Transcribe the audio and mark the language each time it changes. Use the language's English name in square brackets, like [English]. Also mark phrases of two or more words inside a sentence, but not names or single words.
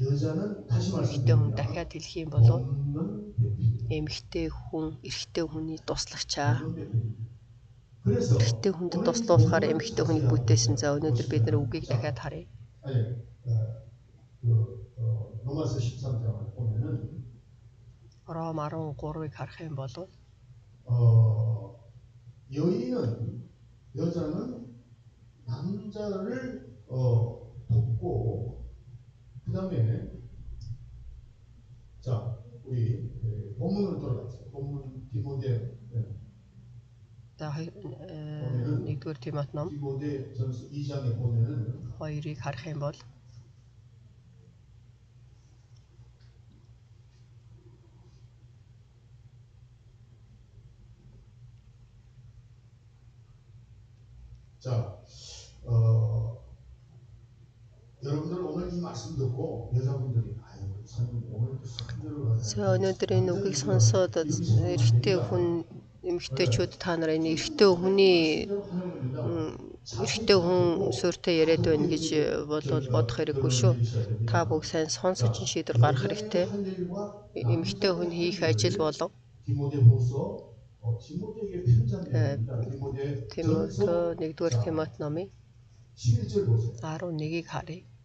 [Mongolian] Эмэгтэй хүн дахиад хэлэх юм бол эмэгтэй хүн эрэгтэй хүний туслагчаа. Эрэгтэй хүнд туслуулахаар эмэгтэй хүнийг бүтээсэн. За өнөөдөр бид нар үгийг дахиад харъя. Ром 13-ыг харах юм бол [Korean] 여자는 남자를 돕고 그다음에 자 우리 본문으로 돌아갑시다. 본문 디모데 [Mongolian] за 1-р Тимот ном [Korean] 디모데전서 2장에 보면은 [Mongolian] 2-ыг харах юм бол [Korean] 자, 여러분들 오늘 이 말씀 듣고 여자분들이 [Mongolian] За өнөөдөр энэ үгийг сонсоод эрэгтэй хүн эмэгтэйчүүд та нар энэ эрэгтэй хүн суурьтай яриад байна гэж бодох хэрэггүй шүү. Та бүгд сайн сонсож шийдвэр гаргах хэрэгтэй. Эмэгтэй хүн хийх ажил болон Тимот 1-р Тимот номын 11-ийг харъя.